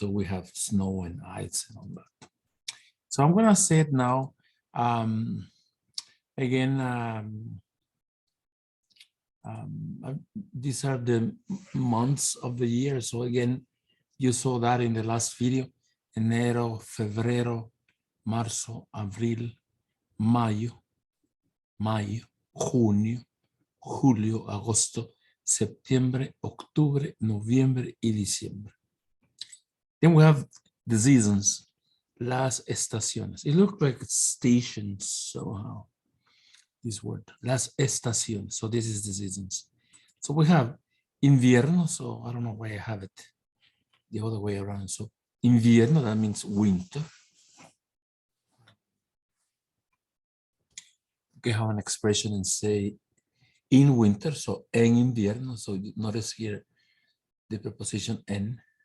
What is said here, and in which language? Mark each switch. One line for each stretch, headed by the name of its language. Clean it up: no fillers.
English: So we have snow and ice and all that. So I'm gonna say it now. Again, these are the months of the year. So again, you saw that in the last video.
Spanish: Enero, febrero, marzo, abril, mayo, junio, julio, agosto, septiembre, octubre, noviembre, y diciembre.
English: Then we have the seasons,
Spanish: las estaciones.
English: It looks like stations somehow. This word,
Spanish: las estaciones.
English: So this is the seasons. So we have invierno. So I don't know why I have it the other way around. So invierno, that means winter. We have an expression and say in winter. So
Spanish: en invierno.
English: So notice here the preposition en.